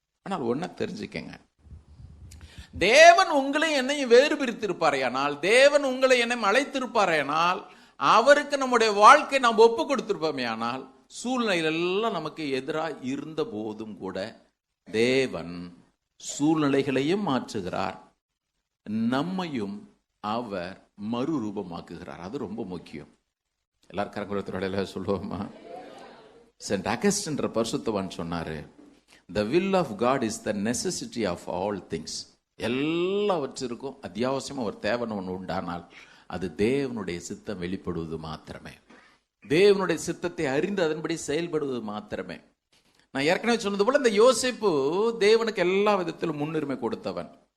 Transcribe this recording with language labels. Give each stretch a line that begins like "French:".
Tamil: ஆனால் ஒன்ன தெரிஞ்சுக்கங்க, தேவன் உங்களை என்னையும் வேறு பிரித்திருப்பாரையானால், தேவன் உங்களை என்னையும் அழைத்திருப்பாரையானால், அவருக்கு நம்முடைய வாழ்க்கை நாம் ஒப்பு கொடுத்திருப்போமே ஆனால், சூழ்நிலைகள் எல்லாம் நமக்கு எதிராக இருந்த போதும் கூட தேவன் சூழ்நிலைகளையும் மாற்றுகிறார், நம்மையும் அவர் மறுரூபமாக்குகிறார். அது ரொம்ப முக்கியம். எல்லாரும் கரங்குலத்தோட சொல்லுவோமா? சென்ட் அகஸ்டின் பரிசுத்தவான் சொன்னாரு,
English: the will of God is the necessity of all things.
Tamil: எல்லாவற்றிற்கும் அத்தியாவசியமா ஒரு தேவன் ஒன்று உண்டானால் அது தேவனுடைய சித்தம் வெளிப்படுவது மாத்திரமே, தேவனுடைய சித்தத்தை அறிந்து அதன்படி செயல்படுவது மாத்திரமே. நான் ஏற்கனவே சொன்னது போல இந்த யோசேப்பு தேவனுக்கு எல்லா விதத்திலும் முன்னுரிமை கொடுத்தவன்.